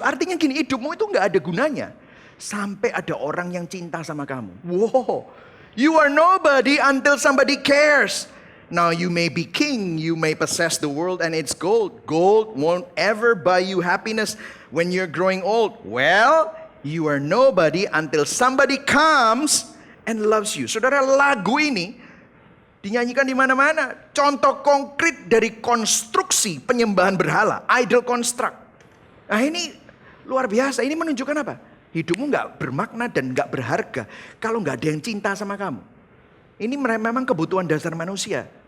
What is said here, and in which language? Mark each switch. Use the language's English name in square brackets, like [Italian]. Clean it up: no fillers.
[Indonesian] Artinya gini, hidupmu itu nggak ada gunanya sampai ada orang yang cinta sama kamu. [English] Wow, you are nobody until somebody cares. Now you may be king, you may possess the world and its gold. Gold won't ever buy you happiness when you're growing old. Well, you are nobody until somebody comes and loves you. [Indonesian] Saudara, lagu ini dinyanyikan di mana-mana. Contoh konkret dari konstruksi penyembahan berhala, idol construct. Nah ini luar biasa. Ini menunjukkan apa? Hidupmu nggak bermakna dan nggak berharga kalau nggak ada yang cinta sama kamu. Ini memang kebutuhan dasar manusia.